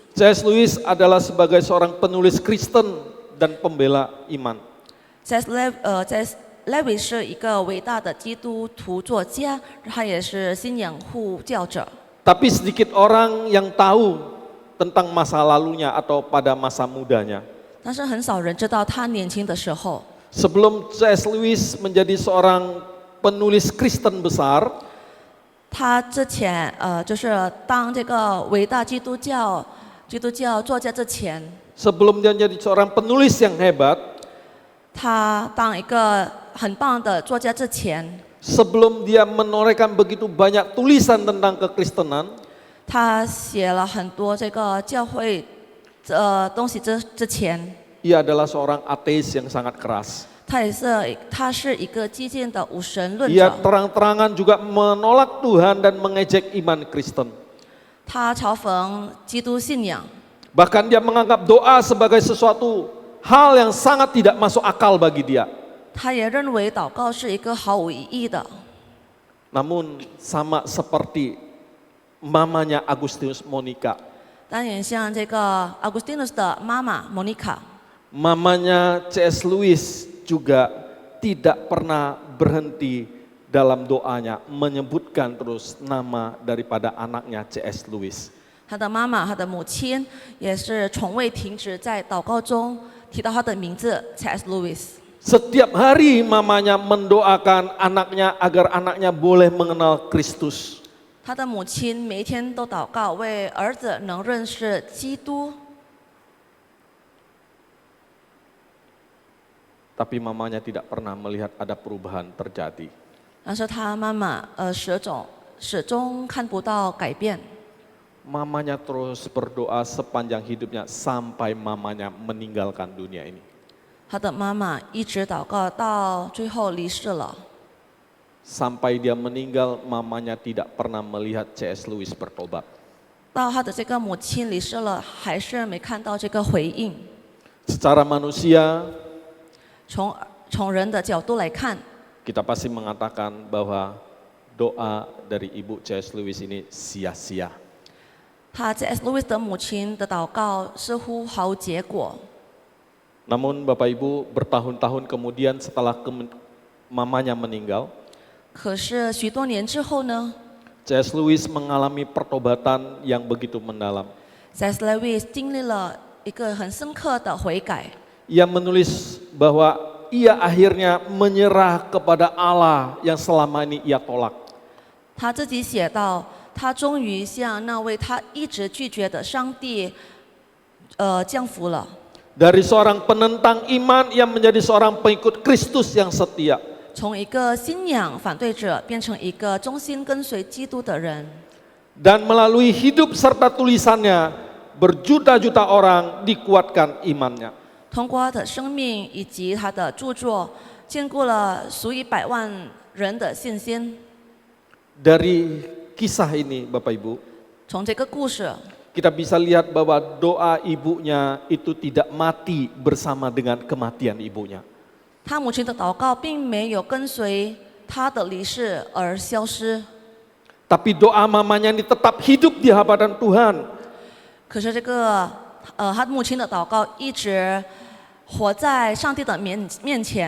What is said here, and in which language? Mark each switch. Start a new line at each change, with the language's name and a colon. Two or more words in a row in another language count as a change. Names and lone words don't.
Indonesian: C.S. Lewis adalah sebagai seorang penulis Kristen dan pembela iman.
Chinese: C.S. Lewis 是一个伟大的基督徒作家，他也是信仰护教者。
Indonesian: Tapi sedikit orang yang tahu tentang masa lalunya atau pada masa mudanya.
Chinese: 但是很少人知道他年轻的时候，
Indonesian: Sebelum C.S. Lewis menjadi seorang penulis Kristen besar,
Chinese: 他之前就是当这个伟大基督教作家之前，
Indonesian: sebelum dia menjadi seorang penulis yang hebat,
Chinese: 他当一个很棒的作家之前，
Indonesian: sebelum dia menorehkan begitu banyak tulisan tentang kekristenan,
Chinese: 他写了很多这个教会东西之前，
Indonesian: ia adalah seorang ateis yang sangat keras.
Chinese: 他是一个激进的无神论
Indonesian: Ia
Chinese: 者，
Indonesian: terang-terangan juga menolak Tuhan dan mengejek iman Kristen.
Chinese: 他嘲讽基督信仰，
Indonesian: Bahkan dia menganggap doa sebagai sesuatu hal yang sangat tidak masuk akal bagi dia.
Chinese: 他也认为祷告是一个毫无意义的。
Indonesian: Namun sama seperti mamanya Agustinus Monica,
Chinese: 当然，像这个 Augustinus 的妈妈 Monica，
Indonesian: mamanya C.S. Lewis juga tidak pernah berhenti dalam doanya menyebutkan terus nama daripada anaknya C.S. Lewis.
Chinese: 他的妈妈，他的母亲也是从未停止在祷告中提到他的名字 C.S. Lewis。
Indonesian: Setiap hari mamanya mendoakan anaknya agar anaknya boleh mengenal Kristus.
Chinese: 他的母亲每一天都祷告，为儿子能认识基督。
Indonesian: Tapi mamanya tidak pernah melihat ada perubahan terjadi.
Chinese: 但是他妈妈始终看不到改变。
Indonesian: Mamanya terus berdoa sepanjang hidupnya sampai mamanya meninggalkan dunia ini.
Chinese: 他的妈妈一直祷告到最后离世了。
Indonesian: Sampai dia meninggal, mamanya tidak pernah melihat C.S. Lewis bertobat.
Chinese: 到他的这个母亲离世了，还是没看到这个回应。
Indonesian: Secara manusia,
Chinese: 从人的角度来看，
Indonesian: kita pasti mengatakan bahwa doa dari ibu C.S. Lewis ini sia-sia.
Chinese: 他 C.S. Lewis 的母亲的祷告似乎毫无结果。
Indonesian: Namun Bapak Ibu, bertahun-tahun kemudian setelah mamanya meninggal,
Chinese: 可是许多年之后呢
Indonesian: C.S. Lewis mengalami pertobatan yang begitu mendalam.
Chinese: ，C.S. Lewis 经历了一个很深刻的悔改。
Indonesian: Ia menulis bahwa ia akhirnya menyerah kepada Allah yang selama ini ia tolak.
Chinese: 他自己写道，他终于向那位他一直拒绝的上帝，降服了。
Indonesian: Dari seorang penentang iman, ia menjadi seorang pengikut Kristus yang setia.
Chinese: 从一个信仰反对者变成一个忠心跟随基督的人，
Indonesian: Dan melalui hidup serta tulisannya, berjuta-juta orang dikuatkan imannya.
Chinese: 通过他的生命以及他的著作，兼顾了数以百万人的信心。
Indonesian: Dari kisah ini Bapak Ibu,
Chinese: 从这个故事，
Indonesian: kita bisa lihat bahwa doa ibunya itu tidak mati bersama dengan kematian ibunya.
Chinese: 他母亲的祷告并没有跟随他的离世而消失，
Indonesian: Tapi doa mamanya ini tetap hidup di hadapan Tuhan.
Chinese: 可是这个他母亲的祷告一直活在上帝的面前，